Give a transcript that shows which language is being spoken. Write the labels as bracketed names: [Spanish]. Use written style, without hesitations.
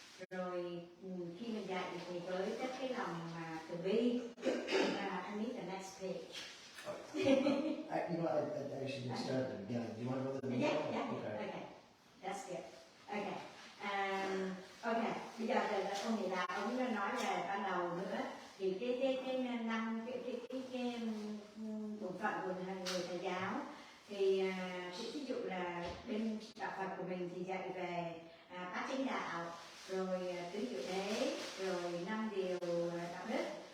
[Vietnamese] Rồi khi mình dạy thì với các cái lòng mà từ bi. [English] I need the next page. I should get started at the beginning. Do you want to go to the beginning? Yeah. Okay. That's good. Okay. Okay. [Vietnamese] Bây giờ ông thì là ông đã nói về ban đầu nữa thì cái năm cái bổn phận của người thầy giáo thì ví dụ là bên đạo Phật của mình thì dạy về bát chánh đạo, rồi tứ diệu đế, rồi 5 điều đạo đức.